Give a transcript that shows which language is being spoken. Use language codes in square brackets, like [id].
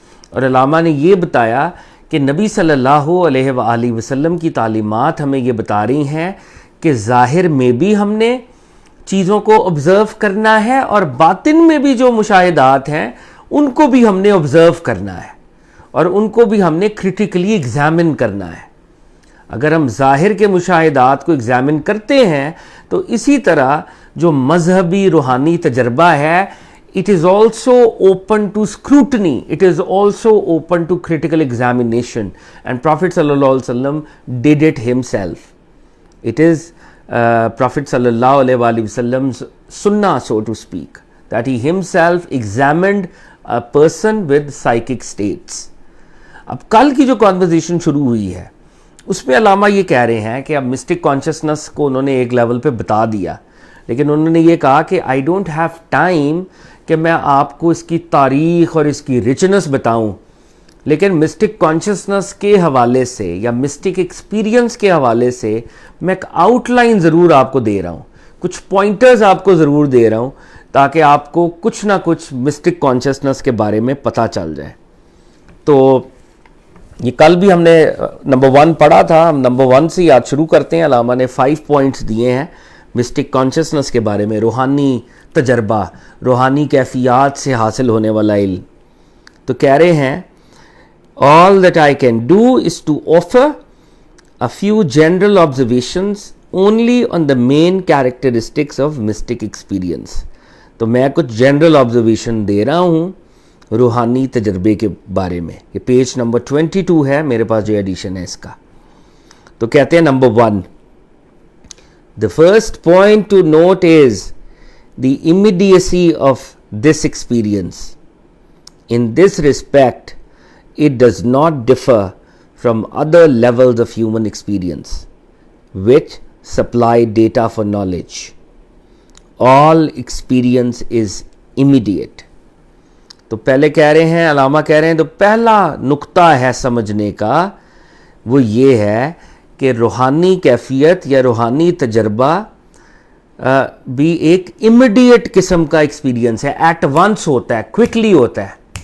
[ur] اور علامہ نے یہ بتایا کہ نبی صلی اللہ علیہ وآلہ وسلم کی تعلیمات ہمیں یہ بتا رہی ہیں کہ ظاہر میں بھی ہم نے چیزوں کو آبزرو کرنا ہے اور باطن میں بھی جو مشاہدات ہیں ان کو بھی ہم نے آبزرو کرنا ہے اور ان کو بھی ہم نے کریٹیکلی ایگزامن کرنا ہے. اگر ہم ظاہر کے مشاہدات کو ایگزامن کرتے ہیں تو اسی طرح جو مذہبی روحانی تجربہ ہے, [en] it is also open to scrutiny, it is also open to critical examination, and Prophet sallallahu alaihi wasallam did it himself. It is Prophet sallallahu alaihi wasallam's sunnah, so to speak, that he himself examined a person with psychic states. [ur] اب کل کی جو conversation شروع ہوئی ہے اس میں علامہ یہ کہہ رہے ہیں کہ اب مسٹک کانشیسنس کو انہوں نے ایک لیول پہ بتا دیا, لیکن انہوں نے یہ کہا کہ [en] I don't have time [ur] کہ میں آپ کو اس کی تاریخ اور اس کی رچنس بتاؤں, لیکن مسٹک کانشیسنس کے حوالے سے یا مسٹک ایکسپیرینس کے حوالے سے میں ایک آؤٹ لائن ضرور آپ کو دے رہا ہوں, کچھ پوائنٹرز آپ کو ضرور دے رہا ہوں تاکہ آپ کو کچھ نہ کچھ مسٹک کانشیسنس کے بارے میں پتہ چل جائے. تو یہ کل بھی ہم نے نمبر 1 پڑھا تھا, ہم نمبر 1 سے یاد شروع کرتے ہیں. علامہ نے 5 پوائنٹس دیے ہیں مسٹک کانشیسنس کے بارے میں, روحانی تجربہ, روحانی کیفیات سے حاصل ہونے والا علم. تو کہہ رہے ہیں [en] all that I can do is to offer a few general observations only on the main characteristics of mystic experience. [ur] تو میں کچھ جنرل آبزرویشن دے رہا ہوں روحانی تجربے کے بارے میں. یہ پیج نمبر 22 ہے میرے پاس جو ایڈیشن ہے اس کا. تو کہتے ہیں number 1, [en] the first point to note is the immediacy of this experience. In this respect, it does not differ from other levels of human experience, which supply data for knowledge. All experience is immediate. [ur] تو پہلے کہہ رہے ہیں, علامہ کہہ رہے ہیں, تو پہلا نقطہ ہے سمجھنے کا وہ یہ ہے کہ روحانی کیفیت یا روحانی تجربہ بھی ایک امیڈیٹ قسم کا ایکسپیرینس ہے, ایٹ ونس ہوتا ہے, کوئکلی ہوتا ہے.